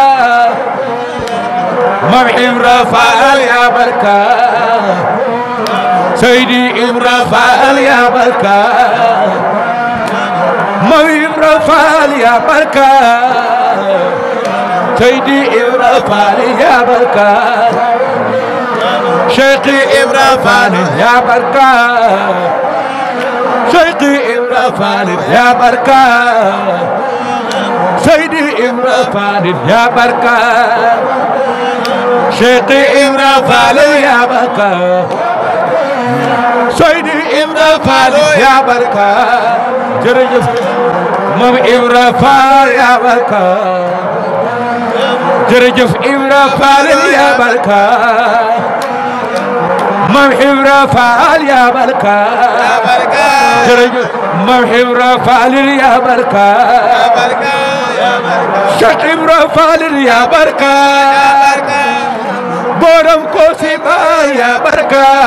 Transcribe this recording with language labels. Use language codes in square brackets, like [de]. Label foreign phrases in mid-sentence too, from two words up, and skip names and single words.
[ar] مامي إبراهيم يا بركة سيدي إبراهيم يا بركة مامي إبراهيم يا بركة سيدي إبراهيم يا بركة شيخي إبراهيم يا بركة شيخي إبراهيم يا بركة سيدي إبراهيم يا بركة Cheikh Ibra Fall يا بركة Seydi Ibra Fall يا بركة jërëjëf Mam Ibra Fall يا بركة jërëjëf Ibra Fall يا بركة Mam Ibra Fall يا بركة jërëjëf Mam Ibra Fall يا بركة Cheikh Ibra Fall يا بركة [wo] borom ko si ba [ar] يا بركة